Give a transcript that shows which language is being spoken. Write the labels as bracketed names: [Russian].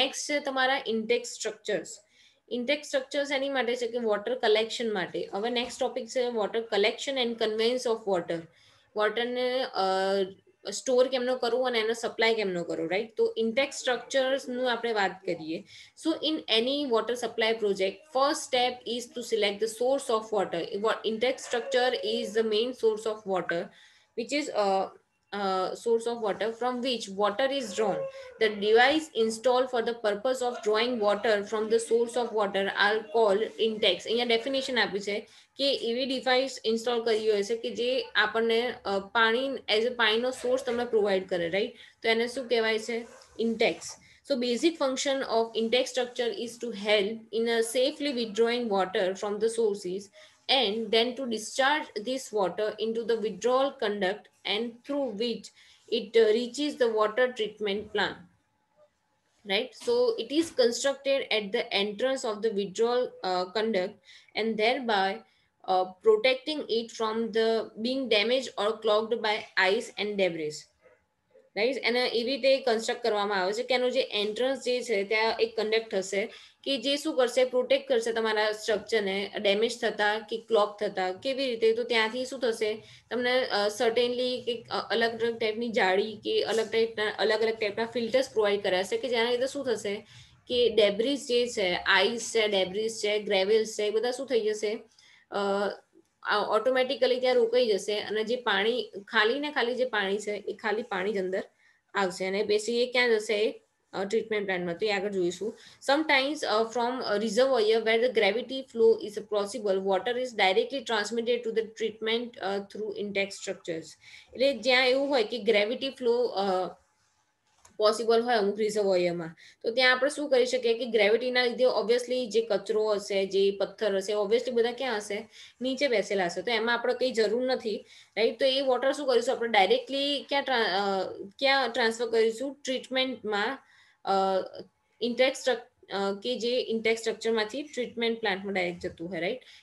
[Gujarati] Next છે તમારા intake structures. Intake structures એની માટે છે કે વોટર કલેક્શન માટે. હવે નેક્સ્ટ ટોપિક છે water collection and કન્વેન્સ of water. વોટરને store કેમનો કરવું અને એનો સપ્લાય કેમનો કરવો, રાઈટ. તો ઇન્ટેક સ્ટ્રક્ચર્સનું આપણે વાત કરીએ. [English] So in any water supply project, first step is to select the source of water. Intake structure is the main source of water, which is source of water from which water is drawn. The device installed for the purpose of drawing water from the source of water are called intakes. [Gujarati] અહીંયા definition આપી છે કે એવી device install કરી હોય છે કે જે આપણને પાણી એઝ અ પાણીનો સોર્સ તમને પ્રોવાઈડ કરે, રાઈટ. તો એને શું કહેવાય છે? Intex. [English] So basic function of intake structure is to help in safely withdrawing water from the sources and then to discharge this water into the withdrawal conduct and through which it reaches the water treatment plant, right. So it is constructed at the entrance of the withdrawal conduct and thereby protecting it from the being damaged or clogged by ice and debris. [Gujarati] Right, એને એવી રીતે construct કરવામાં આવે છે કે એનું જે entrance જે છે ત્યાં એક કન્ડક્ટ હશે કે જે શું કરશે, પ્રોટેક્ટ કરશે તમારા સ્ટ્રક્ચરને ડેમેજ થતા કે ક્લોક થતા કેવી રીતે. તો ત્યાંથી શું થશે, તમને સર્ટેનલી કે અલગ અલગ ટાઈપની જાળી કે અલગ અલગ ટાઈપના ફિલ્ટર્સ પ્રોવાઈડ કર્યા છે કે જેના લીધે શું થશે કે ડેબ્રિસ જે છે, આઈસ છે, ડેબ્રિસ છે, ગ્રેવિલ્સ છે, એ બધા શું થઈ જશે, ઓટોમેટિકલી ત્યાં રોકાઈ જશે અને જે પાણી ખાલી ને ખાલી જે પાણી છે એ ખાલી પાણી જ અંદર આવશે અને બેસી એ ક્યાં જશે, ટ્રીટમેન્ટ પ્લાન્ટમાં. તો એ આગળ જોઈશું. [English] Sometimes from a reservoir where the gravity flow is possible, water is directly transmitted to the treatment through intact structures. [Gujarati] એટલે જ્યાં એવું હોય કે ગ્રેવિટી ફ્લો પોસિબલ હોય અમુક રિઝર્વોયરમાં, તો ત્યાં આપણે શું કરી શકીએ કે ગ્રેવિટીના લીધે ઓબ્વિયસલી જે કચરો હશે, જે પથ્થર હશે, ઓબ્વિયસલી બધા ક્યાં હશે, નીચે બેસેલા હશે. તો એમાં આપણે કંઈ જરૂર નથી, રાઈટ. તો એ વોટર શું કરીશું આપણે ડાયરેક્ટલી ક્યાં ટ્રાન્સફર કરીશું, ટ્રીટમેન્ટમાં, ઇન્ટેક્ટ કે જે ઇન્ટેક્ટ સ્ટ્રક્ચરમાંથી ટ્રીટમેન્ટ પ્લાન્ટમાં ડાયરેક્ટ જતું હોય, રાઈટ.